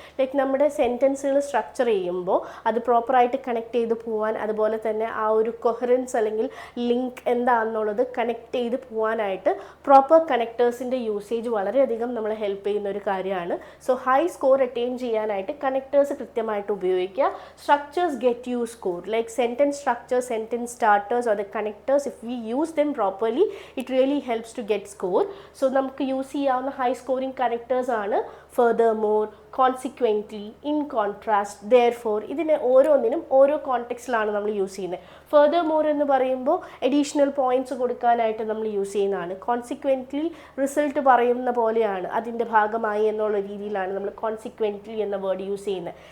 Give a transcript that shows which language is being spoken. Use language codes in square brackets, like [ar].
[ml] Like നമ്മുടെ സെൻറ്റൻസുകൾ structure ചെയ്യുമ്പോൾ അത് പ്രോപ്പറായിട്ട് കണക്ട് ചെയ്ത് പോകാൻ, അതുപോലെ തന്നെ ആ ഒരു കൊഹറൻസ് അല്ലെങ്കിൽ ലിങ്ക് എന്താണെന്നുള്ളത് കണക്ട് ചെയ്ത് പോകാനായിട്ട് പ്രോപ്പർ കണക്ടേഴ്സിൻ്റെ യൂസേജ് വളരെയധികം നമ്മളെ ഹെൽപ്പ് ചെയ്യുന്ന ഒരു കാര്യമാണ്. സോ ഹൈ സ്കോർ അറ്റൈൻ ചെയ്യാനായിട്ട് കണക്ടേഴ്സ് കൃത്യമായിട്ട് ഉപയോഗിക്കുക. [en] Structures get you score. Like sentence structure, sentence starters or the connectors, if we use them properly, it really helps to get score. [ml] So നമുക്ക് use ചെയ്യാവുന്ന high scoring connectors ആണ് furthermore, consequently, in contrast, therefore. ഇതിനെ ഓരോന്നിനും ഓരോ കോണ്ടെക്സ്റ്റിലാണ് നമ്മൾ use ചെയ്യുന്നത്. furthermore എന്ന് പറയുമ്പോൾ അഡീഷണൽ പോയിന്റ്സ് കൊടുക്കാനായിട്ട് നമ്മൾ യൂസ് ചെയ്യുന്നതാണ്. കോൺസിക്വൻ്റ്ലി റിസൾട്ട് പറയുന്ന പോലെയാണ്, അതിൻ്റെ ഭാഗമായി എന്നുള്ള രീതിയിലാണ് നമ്മൾ കോൺസിക്വൻ്റ്ലി എന്ന വേർഡ് യൂസ് ചെയ്യുന്നത്.